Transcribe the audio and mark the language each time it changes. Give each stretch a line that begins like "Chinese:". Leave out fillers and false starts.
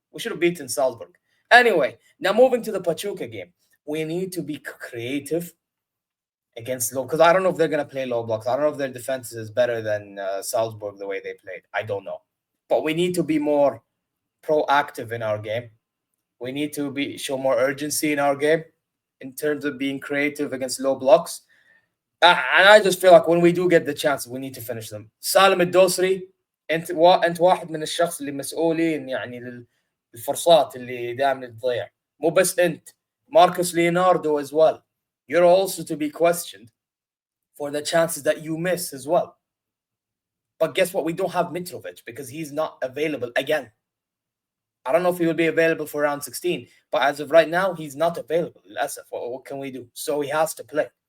English: We should have beaten Salzburg. Anyway, now moving to the Pachuca game, we need to be creative against low, because I don't know if they're going to play low blocks. I don't know if their defense is better than Salzburg the way they played. I don't know, but we need to be more proactive in our game. We need to be show more urgency in our game in terms of being creative against low blocks. And I just feel like when we do get the chance, we need to finish them.
Arabic: سالم الدوسري، انت واحد من الشخص اللي مسؤولين يعني للفرصات اللي دائما تضيع. مو بس انت، ماركوس ليوناردو
English: as well. You're also to be questioned for the chances that you miss as well. But guess what? We don't have Mitrovic because he's not available again. I don't know if he will be available for round 16, but as of right now, he's not available. What can we do? So he has to play.